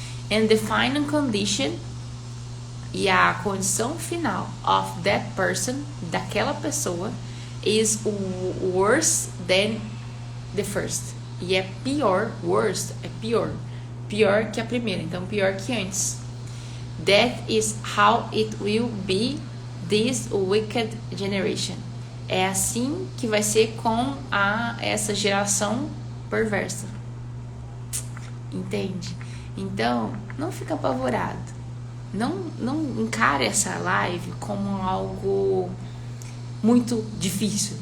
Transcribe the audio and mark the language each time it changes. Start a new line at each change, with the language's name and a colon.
English: And the final condition,
Portuguese: e a condição final
English: of that person,
Portuguese: daquela pessoa,
English: is worse than the first.
Portuguese: E é pior, worst é pior. Pior que a primeira, então pior que antes.
English: That is how it will be this wicked generation.
Portuguese: É assim que vai ser com essa geração perversa. Entende? Então, não fica apavorado. Não encare essa live como algo muito difícil.